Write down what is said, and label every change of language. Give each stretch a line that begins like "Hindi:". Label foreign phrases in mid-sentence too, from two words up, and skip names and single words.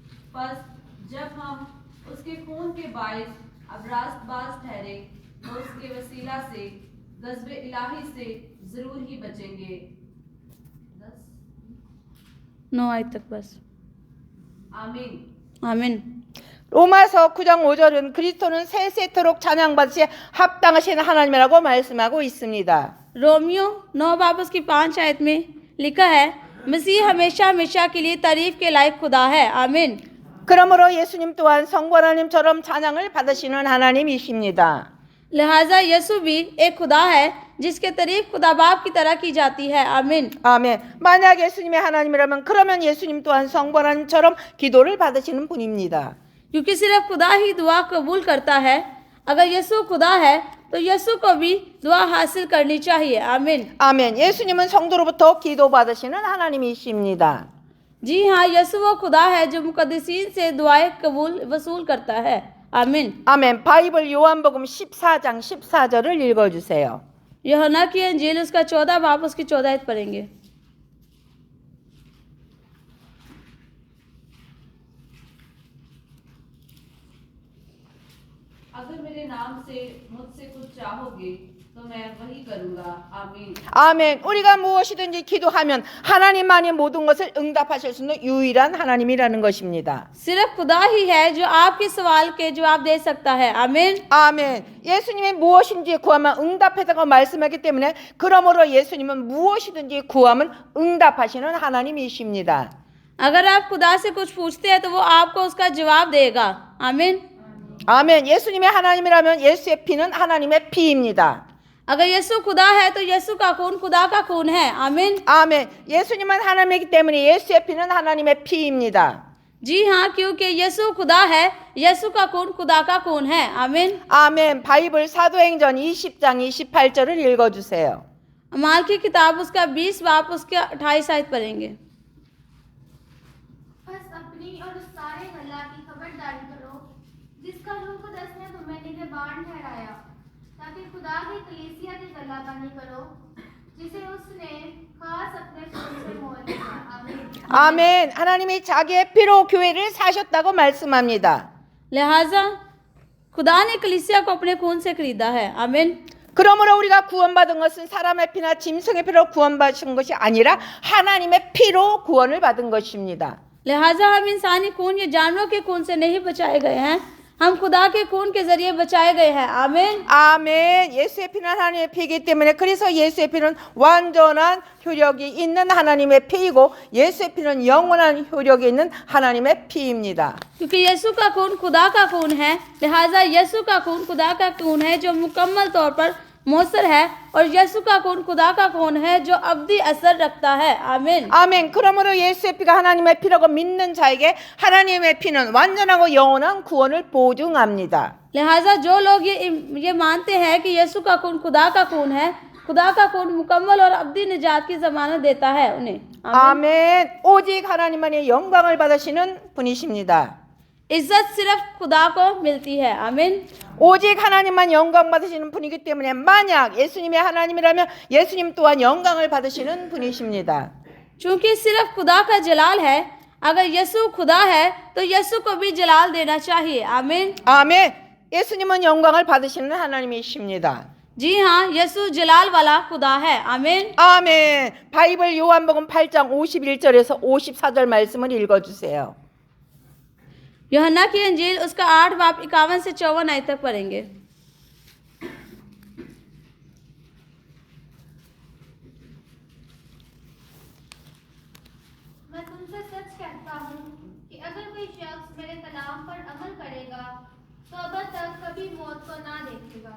Hindi: बस जब हम उसके खून के बाइस अब रास्तबाज ठहरे तो उसके वसीला से गज़ब इलाही से जरूर ही बचेंगे। 9 आयत तक बस। आमीन। आमीन।
Korean: 로마서 9장 5절은 그리스도는 세세토록 찬양받으시에 합당하신 하나님이라고 말씀하고 있습니다.
Hindi: रोमियो 9 बाब उसकी 5 आयत में लिखा है, मसीह हमेशा हमेशा के लिए तारीफ के लायक खुदा है। आमीन।
Korean: 그러므로 예수님 또한 성부 하나님처럼 찬양을 받으시는 하나님이십니다.
Hindi: लिहाजा यसु भी एक खुदा है जिसके तारीफ खुदा बाप की तरह की जाती है। आमीन।
Korean: 아멘. 만약 예수님의 하나님이라면 그러면 예수님 또한 성부 하나님처럼 기도를 받으시는 분입니다.
Hindi: क्योंकि सिर्फ खुदा ही दुआ कबूल करता है। अगर यसु खुदा है तो यसु को भी दुआ हासिल करनी चाहिए। आमीन।
Korean: 아멘. 예수님은 성도로부터 기도 받으시는 하나님이십니다.
Hindi: जी हाँ, यसु वो खुदा है जो मुकद्दसीन से दुआएं कबूल वसूल करता है। आमीन।
Korean: 아멘. 바이블 요한복음 14장 14절을 읽어주세요.
Hindi: यूहन्ना की अंजील उसका 14 बाब उसकी 14 आयत पढ़ेंगे। अगर मेरे नाम से मुझसे कुछ चाहोगे तो मैं वही करूँगा। आमीन।
Korean: 아멘. 우리가 무엇이든지 기도하면 하나님만이 모든 것을 응답하실 수 있는 유일한 하나님이라는 것입니다.
Hindi: सिर्फ खुदा ही है जो आपके सवाल के जवाब दे सकता है। आमीन।
Korean: 아멘. 예수님이 무엇인지 구하면 응답하다고 말씀하기 때문에 그러므로 예수님은 무엇이든지 구하면 응답하시는 하나님이십니다.
Hindi: अगर आप खुदा से कुछ पूछते हैं तो वो आपको उसका जवाब देगा। आमीन।
Korean: 아멘. 예수님의 하나님이라면 예수의 피는 하나님의 피입니다.
Hindi: अगर यसु खुदा है तो यसु का खून खुदा का खून है। आमीन।
Korean: 아멘. 예수님은 하나님이기 때문에 예수의 피는 하나님의 피입니다.
Hindi: जी हाँ, क्योंकि यसु खुदा है, यसु का खून खुदा का खून है। आमीन।
Korean: 아멘. 바이블 사도행전 20장 28절을 읽어주세요.
Hindi: अमाल की किताब उसका 20 बाब उसके 28 आयत पढ़ेंगे। बस अपनी और उस सारे गल्ला की खबरदारी करो जिसका रूह कुदस ने तुम्हें निगहबान ठहराया, ताकि खुदा की कलीसिया की गल्लाबानी करो जिसे उसने खास अपने खून से मोल लिया। आमीन।
Korean: 아멘. 하나님이 자기의 피로 교회를 사셨다고 말씀합니다.
Hindi: लिहाजा खुदा ने कलीसिया को अपने खून से खरीदा है। आमीन।
Korean: 그러므로 우리가 구원받은 것은 사람의 피나 짐승의 피로 구원받은 것이 아니라 하나님의 피로 구원을 받은 것입니다.
Hindi: लिहाजा हम इंसानी खून या जानवरों के खून से नहीं बचाए गए हैं, हम खुदा के खून के जरिए बचाए गए हैं। आमीन।
Korean: 아멘. 예수의 피는 하나님의 피이기 때문에 그래서 예수의 피는 완전한 효력이 있는 하나님의 피이고 예수의 피는 영원한 효력이 있는 하나님의 피입니다.
Hindi: क्योंकि यसु का खून खुदा का खून है, लिहाजा यसु का खून खुदा का खून है जो मुकम्मल तौर पर मौसर है, और यसु का खून खुदा का खून है जो अब्दी असर रखता है। आमीन।
Korean: 아멘. 그러므로 예수의 피가 하나님의 피라고 믿는 자에게 하나님의 피는 완전하고 영원한 구원을 보증합니다.
Hindi: लिहाजा जो लोग ये मानते हैं कि यसु का खून खुदा का खून है, खुदा का खून मुकम्मल और अब्दी निजात की जमानत देता है उन्हें।
Korean: 아멘. 오직 하나님만이 영광을 받으시는 분이십니다.
Hindi: इज्जत सिर्फ खुदा को मिलती है। आमीन।
Korean: 오직 하나님만 영광 받으시는 분이기 때문에 만약 예수님이 하나님이라면 예수님 또한 영광을 받으시는 분이십니다.
Hindi: चूंकि सिर्फ खुदा का जलाल है, अगर यसु खुदा है तो यसु को भी जलाल देना चाहिए। आमीन।
Korean: 아멘. 예수님은 영광을 받으시는 하나님이십니다.
Hindi: जी हाँ, यसु जलाल वाला खुदा है। आमीन।
Korean: 아멘. 바이블 요한복음 8장 51절에서 54절 말씀을 읽어주세요.
Hindi: यूहन्ना की अंजील उसका 8 बाब 51 से 54 आयत तक पढ़ेंगे। मैं तुमसे सच कहता हूँ कि अगर कोई शख्स मेरे कलाम पर अमल करेगा तो अब तक कभी मौत को ना देखेगा।